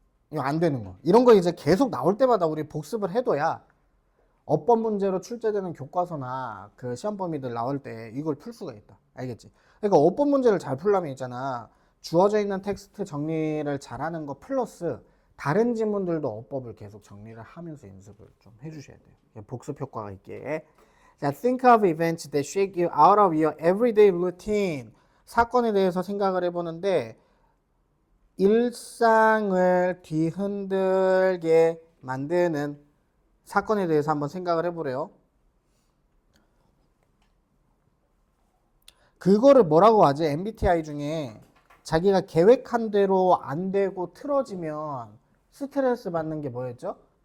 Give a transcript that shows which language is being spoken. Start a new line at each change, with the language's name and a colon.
Korean: 이거 안 되는 거. 이런 거 이제 계속 나올 때마다 우리 복습을 해둬야 어법 문제로 출제되는 교과서나 그 시험 범위들 나올 때 이걸 풀 수가 있다. 알겠지? 그러니까 어법 문제를 잘 풀려면 있잖아. 주어져 있는 텍스트 정리를 잘하는 거 플러스 다른 지문들도 어법을 계속 정리를 하면서 연습을 좀 해주셔야 돼요. 복습 효과가 있게.
English: 자, think of events that shake you out of your everyday routine.
Korean: 사건에 대해서 생각을 해보는데 일상을 뒤흔들게 만드는 사건에 대해서 한번 생각을 해보래요. 그거를 뭐라고 하지? MBTI 중에 자기가 계획한 대로 안 되고 틀어지면 스트레스 받는 게 뭐였죠?